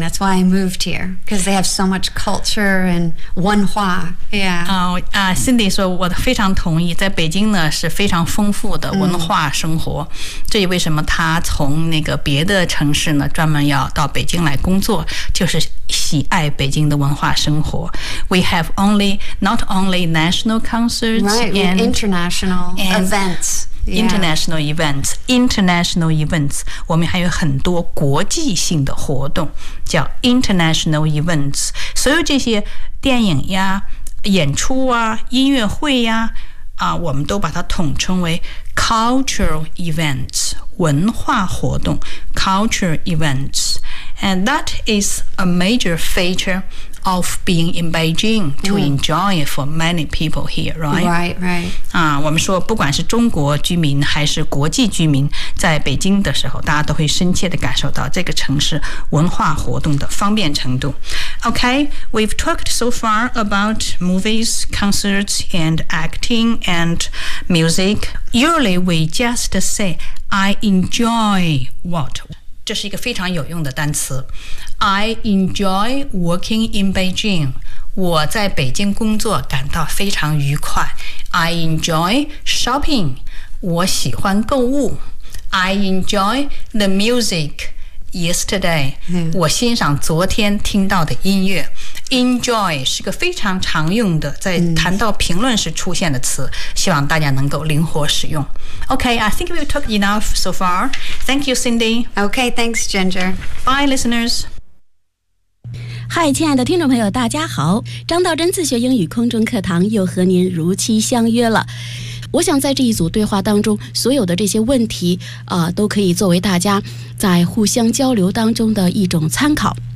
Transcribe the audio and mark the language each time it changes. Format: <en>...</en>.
<en>That's why I moved here, because they have so much culture and 文化. Yeah.</en> <zh>Cindy 说我非常同意，在北京呢是非常丰富的文化生活。这也为什么他从那个别的城市呢专门要到北京来工作，就是喜爱北京的文化生活。</zh> <en>We have only not only national concerts, right, and international and events. International events, international events.</en> <zh>我们还有很多国际性的活动叫</zh> <en>international events.</en> <zh>所有这些电影呀、演出啊、音乐会呀，啊，我们都把它统称为 cultural events, 文化活动 cultural events.</zh> <en>And that is a major feature of being in Beijing to enjoy for many people here, right? Right, right.</en> <zh>啊，我们说不管是中国居民还是国际居民，在北京的时候，大家都会深切地感受到这个城市文化活动的方便程度。</zh> <en>Okay, we've talked so far about movies, concerts, and acting and music. Usually, we just say, "I enjoy what."</en> <zh>这是一个非常有用的单词。</zh> <en>I enjoy working in Beijing.</en> <zh>我在北京工作感到非常愉快。</zh> <en>I enjoy shopping.</en> <zh>我喜欢购物。</zh> <en>I enjoy the music yesterday.</en> <zh>我欣赏昨天听到的音乐。Enjoy 是个非常常用的，在谈到评论时出现的词，希望大家能够灵活使用。</zh> <en>Okay, I think we've talked enough so far. Thank you, Cindy. Okay, thanks, Ginger. Bye, listeners.</en> <zh>Hi, 亲爱的听众朋友，大家好。张道真自学英语空中课堂又和您如期相约了。我想在这一组对话当中，所有的这些问题都可以作为大家在互相交流当中的一种参考。</zh>